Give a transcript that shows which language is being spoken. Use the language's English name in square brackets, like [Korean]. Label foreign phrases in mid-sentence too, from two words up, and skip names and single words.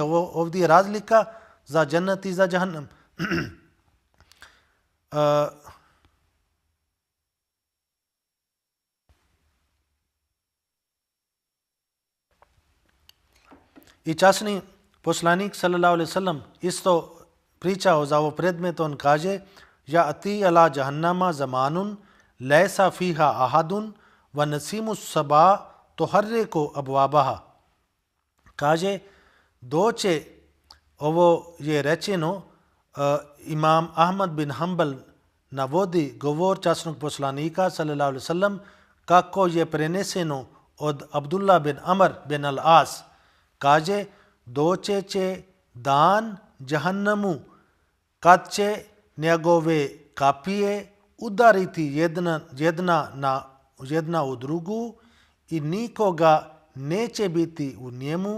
[Bosnian] Ovdje je razlika za džennet i za Jahannam. I časni poslanik [Arabic] صلى الله عليه وسلم [Bosnian] isto pričao za ovo predmet. On kaže, [Arabic] يأتي على جهنم زمان ليس فيها أحد ونسيم الصبا تحرك أبوابها. [Bosnian] Kaže, doće, ovo je rečeno, imam Ahmad bin Hanbal navodi govor časnog poslanika [Arabic] صلى الله عليه وسلم [Bosnian] kako je preneseno od Abdullah bin Amr bin al-As. Kaže, doće će dan Jahannamu kad će njegove kapije udariti jedna u drugu i nikoga neće biti u njemu.